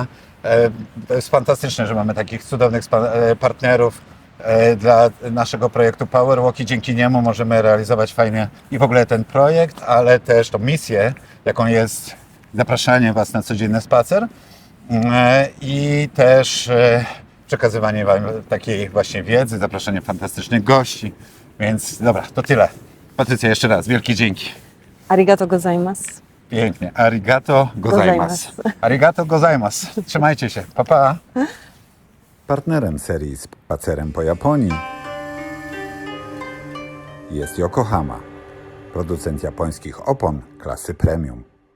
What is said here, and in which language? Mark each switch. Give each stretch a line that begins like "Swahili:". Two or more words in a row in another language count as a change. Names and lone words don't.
Polish: To jest fantastyczne, że mamy takich cudownych partnerów dla naszego projektu Powerwalk i dzięki niemu możemy realizować fajnie i w ogóle ten projekt, ale też tą misję, jaką jest zapraszanie Was na codzienny spacer i też przekazywanie Wam takiej właśnie wiedzy, zapraszanie fantastycznych gości. Więc dobra, to tyle. Patrycja, jeszcze raz wielkie dzięki.
Japanese: ありがとうございます.
Polish: Pięknie.
Japanese: ありがとうございます。ありがとうございます.
Polish: Trzymajcie się. Pa, pa. Partnerem serii Spacerem po Japonii jest Yokohama, producent japońskich opon klasy premium.